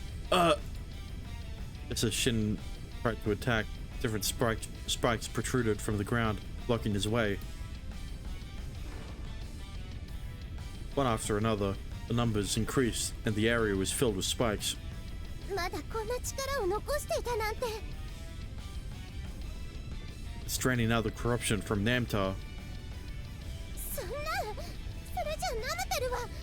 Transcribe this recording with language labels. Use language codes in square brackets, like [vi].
[en] As Shin tried to attack, different spikes protruded from the ground, blocking his way. One after another, the numbers increased and the area was filled with spikes. [ja] まだこんな力を残していたなんて。 [en] Straining out the corruption from Namtar. [ja] そんな、それじゃ舐めてるわ。